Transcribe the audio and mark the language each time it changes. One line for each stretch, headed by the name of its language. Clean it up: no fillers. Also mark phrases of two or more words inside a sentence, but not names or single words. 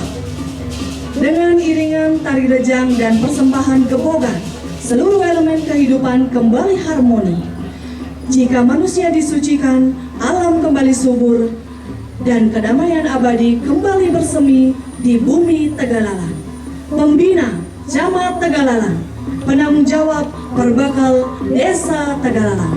Indonesian: Dengan iringan tari rejang dan persembahan gepogan, seluruh elemen kehidupan kembali harmoni. Jika manusia disucikan, alam kembali subur dan kedamaian abadi kembali bersemi di bumi Tegalalang. Pembina Camat Tegalalang, penanggung jawab Perbakal Desa Tegalalang.